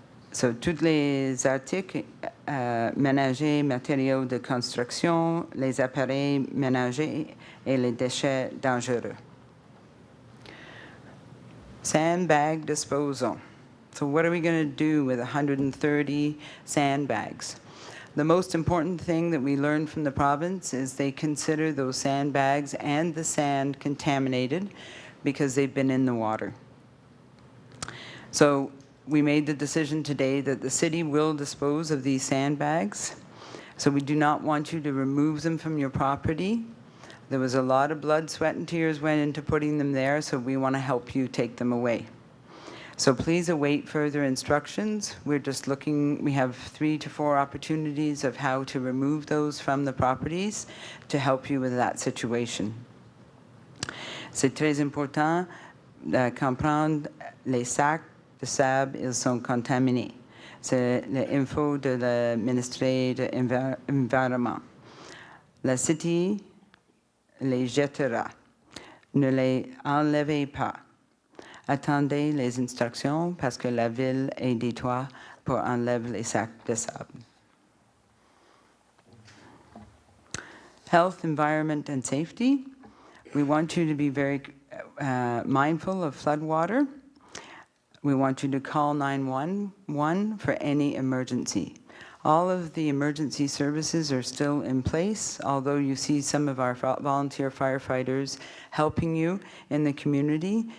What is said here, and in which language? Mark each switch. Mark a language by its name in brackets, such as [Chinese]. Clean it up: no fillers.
[French] So, tous les articles ménagers, matériaux de construction, les appareils ménagers et les déchets dangereux. [English] Sandbag disposal. So what are we going to do with 130 sandbags? The most important thing that we learned from the province is they consider those sandbags and the sand contaminated because they've been in the water. So we made the decision today that the city will dispose of these sandbags. So we do not want you to remove them from your property. There was a lot of blood, sweat, and tears went into putting them there, so we want to help you take them away. So please await further instructions. We're just looking, we have 3 to 4 opportunities of how to remove those from the properties to help you with that situation. [French] C'est très important de comprendre les sacs de sable, ils sont contaminés. C'est l'info de la ministère de l'Environnement. La cité les jettera. Ne les enlevez pas. Attendez les instructions parce que la ville est détoie pour enlever les sacs de sable. [English] Health, environment, and safety. We want you to be very mindful of flood water. We want you to call 911 for any emergency. All of the emergency services are still in place, although you see some of our volunteer firefighters helping you in the community.